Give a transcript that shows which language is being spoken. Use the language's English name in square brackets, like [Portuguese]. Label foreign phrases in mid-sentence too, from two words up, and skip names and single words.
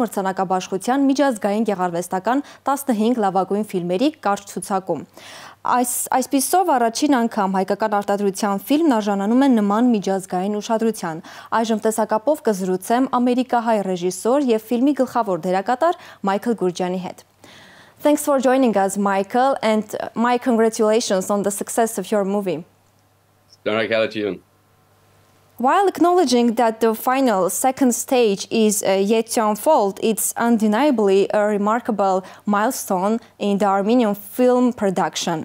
[Armenian] մրցանակաբաշխության միջազգային գեղարվեստական 15 լավագույն ֆիլմերի կարճ ցուցակում։ Այսպիսով առաջին անգամ հայկական արտադրության ֆիլմն արժանանում է նման միջազգային ուշադրության։ Այժմ տեսակապով կզրուցեմ ամերիկահայ ռեժիսոր եւ ֆիլմի գլխավոր դերակատար Michael Goorjiani հետ։ [English] Thanks for joining us, Michael, and my congratulations on the success of your movie. While acknowledging that the final second stage is yet to unfold, it's undeniably a remarkable milestone in the Armenian film production.